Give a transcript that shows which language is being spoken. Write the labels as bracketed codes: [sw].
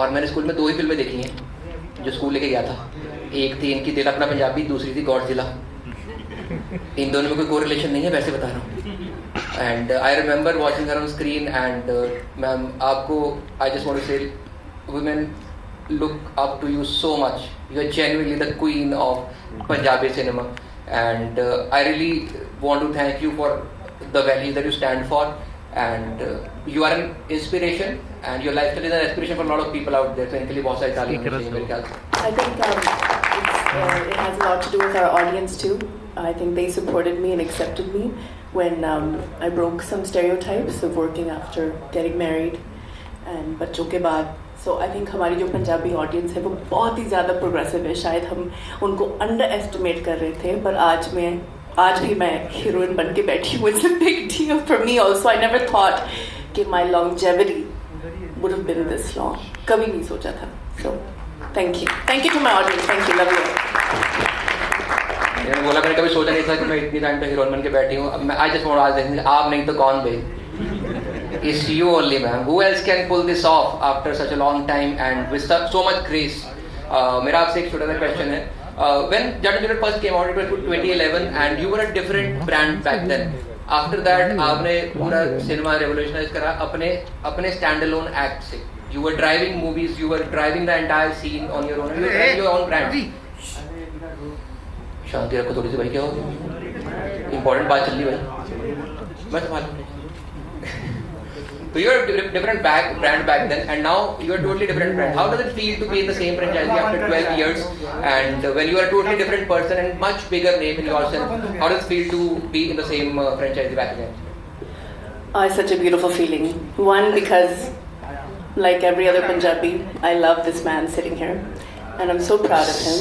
[hi] और मैंने स्कूल में 2 ही फिल्में देखी हैं जो स्कूल लेके गया था। एक थी इनकी दिल अपना पंजाबी, दूसरी थी गॉडजिला। इन दोनों में कोई कोरिलेशन नहीं है, वैसे बता रहा हूँ। [en] and I remember watching her on screen and ma'am [hi] आपको [en] I just want to say women look up to you so much. You are genuinely the queen of Punjabi cinema, and I really want to thank you for the values that you stand for, and you are an inspiration, and your lifestyle is an inspiration for a lot of people out there. So [hi] इनके लिए बहुत सारी तालियां होनी चाहिए मेरे ख्याल से। [en] I think it has a lot to do with our audience too. I think they supported me and accepted me when I broke some stereotypes of working after getting married and [hi] बच्चों के बाद। [en] So I think [hi] हमारी जो Punjabi audience है वो बहुत ही ज़्यादा progressive है। शायद हम उनको अंडर एस्टिमेट कर रहे थे, पर आज भी मैं हीरोइन बन के बैठी हूँ। [en] It's a big deal for me also. I never thought कि my longevity would have been this long, [hi] कभी नहीं सोचा था। [en] So thank you to my audience, thank you, love you. [hi] मैंने बोला मैंने कभी सोचा नहीं था कि मैं इतनी टाइम तक हीरोइन बन के बैठी हूँ। [en] I just want to ask, [hi] आप नहीं तो कौन भाई? [en] It's you only, ma'am. Who else can pull this off after such a long time and with so much grace? [hi] मेरा आपसे एक छोटा सा question है. [en] When Jat and Juliet first came out, it was 2011, and you were a different brand back then. After that, [hi] आपने पूरा cinema revolutionize करा अपने standalone act से. [en] You were driving movies, you were driving the entire scene on your own. You were driving your own brand. [hi] शांति रखो थोड़ी सी भाई, क्या हो गया? Important बात चल रही भाई. मैं संभालूंगा. [en] So you were a different brand back then, and now you are a totally different brand. How does it feel to be in the same franchise after 12 years, and when you are a totally different person and much bigger name in yourself? How does it feel to be in the same franchise back again? It's such a beautiful feeling. One, because like every other Punjabi, I love this man sitting here, and I'm so proud of him.